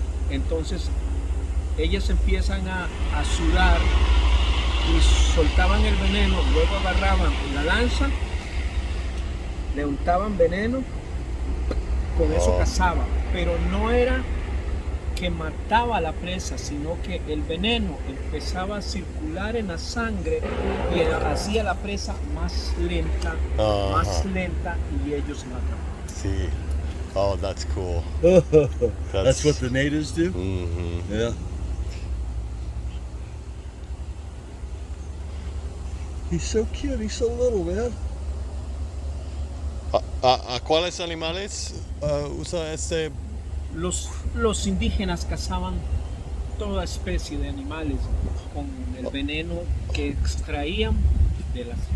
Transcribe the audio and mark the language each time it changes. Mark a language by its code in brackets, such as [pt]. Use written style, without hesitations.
[es] Entonces ellas empiezan a sudar y soltaban el veneno, luego agarraban la lanza, le untaban veneno, con eso cazaban, pero no era que mataba a la presa, sino que el veneno empezaba a circular en la sangre y hacía la presa más lenta y ellos mataban. [en] See. Oh, that's cool. That's what the natives do? Mm-hmm. Yeah. He's so cute, he's so little, man. [es] ¿A cuáles animales usa este? Los indígenas cazaban toda especie de animales con el veneno que extraían de las